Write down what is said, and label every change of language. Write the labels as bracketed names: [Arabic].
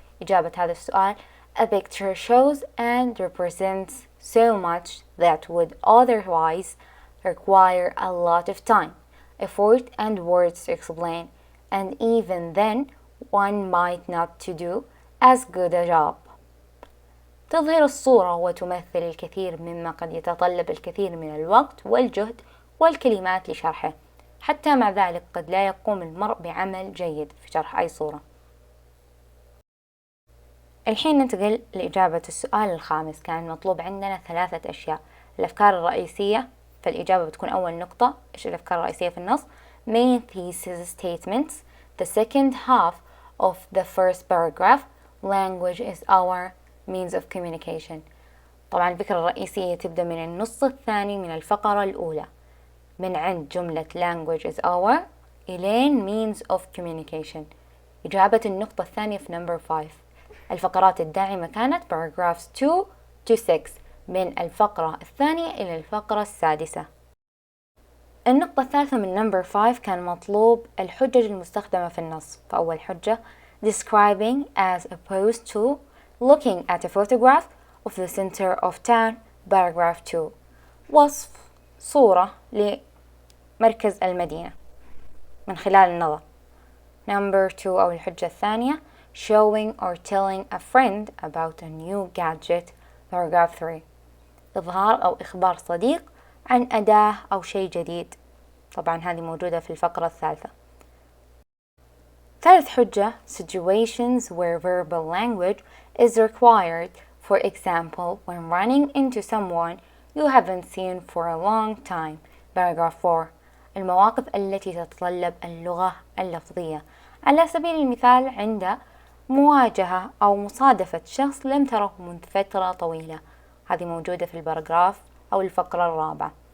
[Arabic] إجابة هذا السؤال [English] A picture shows and represents so much that would otherwise require a lot of time, effort and words to explain, and even then one might not to do as good a job. [Arabic] تظهر الصورة وتمثل الكثير مما قد يتطلب الكثير من الوقت والجهد والكلمات لشرحه. حتى مع ذلك قد لا يقوم المرء بعمل جيد في شرح أي صورة. الحين ننتقل لإجابة السؤال الخامس. كان مطلوب عندنا 3 أشياء. الأفكار الرئيسية. فالإجابة بتكون أول نقطة. إيش الأفكار الرئيسية في النص؟ [English] Main thesis statements. The second half of the first paragraph. Language is our means of communication. [Arabic] طبعا الفكرة الرئيسية تبدأ من النص الثاني من الفقرة الأولى. من عند جملة [English] language is our [Arabic] إلين [English] means of communication. [Arabic] إجابة النقطة الثانية في [English] number 5. [Arabic] الفقرات الداعمة كانت [English] paragraphs 2 to 6 [Arabic] من الفقرة الثانية إلى الفقرة السادسة. النقطة الثالثة من [English] number 5 [Arabic] كان مطلوب الحجج المستخدمة في النص. فأول حجة [English] describing as opposed to looking at a photograph of the center of town. paragraph 2. [Arabic] وصف صورة لمركز المدينة من خلال النظر. [English] number 2 [Arabic] أو الحجة الثانية [English] showing or telling a friend about a new gadget. paragraph 3. [Arabic] إظهار أو إخبار صديق عن أداة أو شيء جديد. طبعا هذه موجودة في الفقرة الثالثة. ثالث حجة [English] situations where verbal language is required. For example, when running into someone you haven't seen for a long time. paragraph 4. [Arabic] المواقف التي تتطلب اللغة اللفظية. على سبيل المثال عند مواجهة أو مصادفة شخص لم تره منذ فترة طويلة. هذه موجودة في الباراجراف أو الفقرة الرابعة.